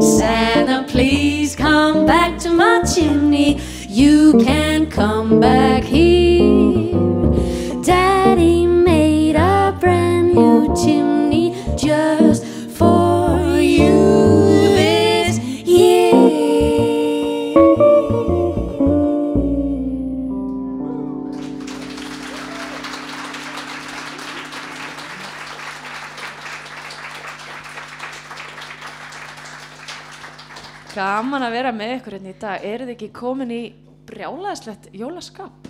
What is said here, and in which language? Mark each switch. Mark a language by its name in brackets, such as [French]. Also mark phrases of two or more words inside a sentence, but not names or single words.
[English] Santa, please come back to my chimney. You can come back here. Daddy made a brand new chimney just for you this year. [Icelandic] Gaman að vera með ykkur hérna í dag. Eru þið ekki komin í brjálæðislegt jólaskap?